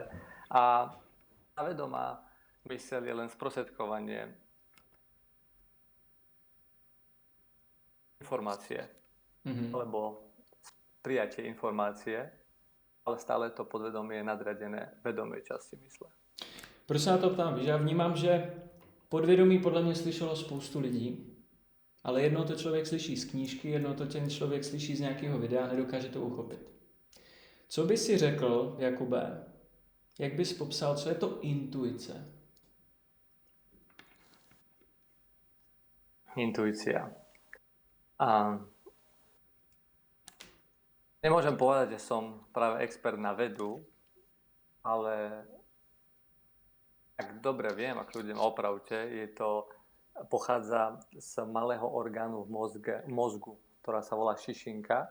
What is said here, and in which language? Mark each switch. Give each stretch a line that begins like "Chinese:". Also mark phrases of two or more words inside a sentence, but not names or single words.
Slovak: A tá vedomá myseľ je len sprostredkovanie informácie, alebo prijatie informácie, ale stále to podvedomie je nadradené vedomej časti mysle.
Czech: Proč se na to ptám? Já vnímám, že podvědomí podle mě slyšelo spoustu lidí, ale jednou to člověk slyší z knížky, jednou to ten člověk slyší z nějakého videa a nedokáže to uchopit. Co by si řekl, Jakube, jak bys popsal, co je to intuice?
Slovak: Intuícia. Nemôžem povedať, že som práve expert na vedu, ale ak dobre viem, ak ľuďom opravte, pochádza z malého orgánu v mozgu, ktorá sa volá šišinka.